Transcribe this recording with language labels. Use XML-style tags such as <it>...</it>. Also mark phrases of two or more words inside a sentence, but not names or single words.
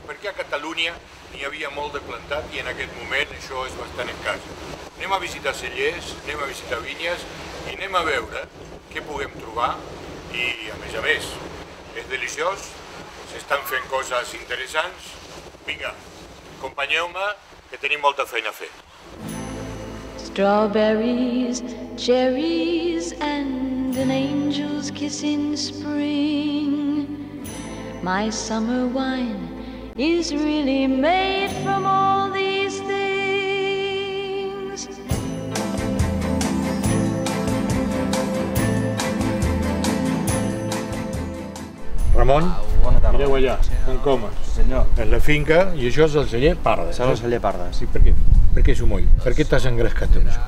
<ca>Perquè a Catalunya n'hi havia molt de plantat i en aquest moment això és bastant escàs. Anem a visitar cellers, anem a visitar vinyes i anem a veure què puguem trobar i, a més, és deliciós, s'estan fent coses interessants. Vinga, acompanyeu-me, que tenim molta feina a fer.</ca> <en>Strawberries, cherries, and an angel's kiss in spring. My summer wine is really made from all these things.</en> <ca>Ramon, bona tarda. mireu allà, Sant Comas. Sí, senyor. És la finca i això és el celler Pardes. Això és el celler Pardes. Sí, per què? Per què sumoll? Per què t'has engrescat amb això?</ca>